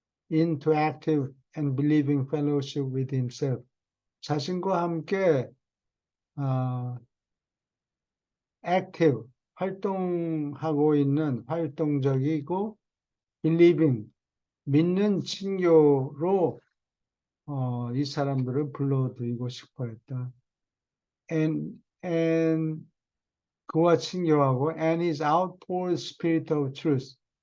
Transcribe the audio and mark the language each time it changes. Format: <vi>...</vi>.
<en>Into active and believing fellowship with himself.</en> <ko>자신과 함께 active, 활동하고 있는 활동적이고 believing, 믿는 친교로 이 사람들을 불러들이고 싶어 했다.</ko> <en>And</en> <ko>그와 친교하고</ko> <en>and his outpoured spirit of truth.</en>